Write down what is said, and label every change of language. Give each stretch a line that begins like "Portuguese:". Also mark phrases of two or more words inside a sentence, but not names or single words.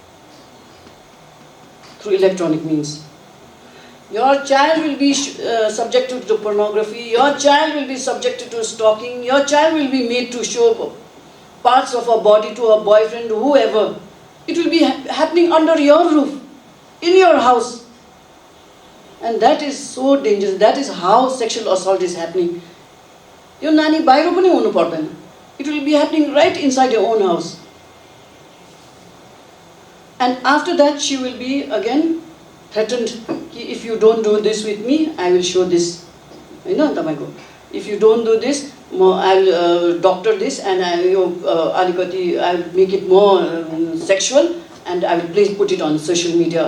English: Through electronic means. Your child will be subjected to pornography, your child will be subjected to stalking, your child will be made to show parts of her body to her boyfriend, whoever. It will be happening under your roof, in your house. And that is so dangerous. That is how sexual assault is happening.
Nepali: Your नानी बाहिर पनि हुनु पर्दैन.
English: It will be happening right inside your own house. And after that, she will be again threatened. If you don't do this with me, I will show this. If you don't do this, I will doctor this, and I will make it more sexual, and I will put it on social media.